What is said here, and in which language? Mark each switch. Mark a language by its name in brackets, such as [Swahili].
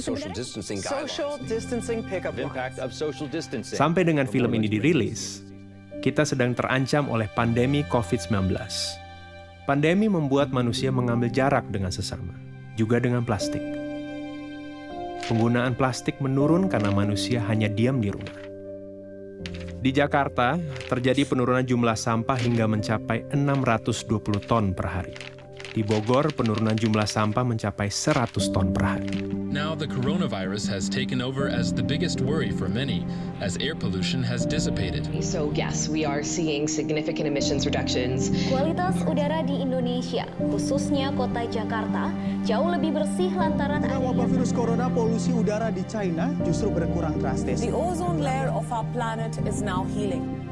[English] Social distancing pick up impact of social distancing. [Indonesian] Sampai dengan film ini dirilis, kita sedang terancam oleh pandemi COVID-19. Pandemi membuat manusia mengambil jarak dengan sesama, juga dengan plastik. Penggunaan plastik menurun karena manusia hanya diam di rumah. Di Jakarta, terjadi penurunan jumlah sampah hingga mencapai 620 ton per hari. Di Bogor, penurunan jumlah sampah mencapai 100 ton per hari. [English] Now the coronavirus has taken over as the biggest worry for many, as air pollution has dissipated. So yes, we are seeing significant emissions reductions. [Indonesian] Kualitas udara di Indonesia, khususnya kota Jakarta, jauh lebih bersih lantaran adanya wabah virus corona. Polusi udara di China justru berkurang drastis. [English] The ozone layer of our planet is now healing.